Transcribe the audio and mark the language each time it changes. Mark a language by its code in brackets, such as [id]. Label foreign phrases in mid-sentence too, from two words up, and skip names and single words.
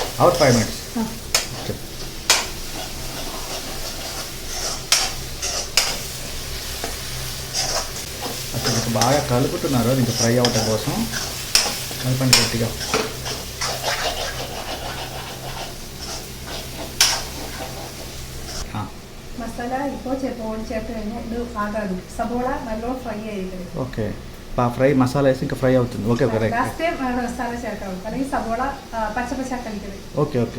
[te] అసలు బాగా కలుపుతున్నారు ఇంకా ఫ్రై అవటం కోసం. కలపండి గట్టిగా. [ml] మసాలా ഇപ്പോൾ ചേർത്ത് കഴിഞ്ഞാൽ ഇത് ആകാതെ സബോള നല്ലോണം ഫ്രൈ ആയിരിക്കും. [en] okay fry [te] మసాలా వేసి ఇంకా ఫ్రై అవుతుంది. [en] okay right. last time [te] మసాలా చేర్చాలి కానీ సబోళ పచ్చ కలిపి. ఓకే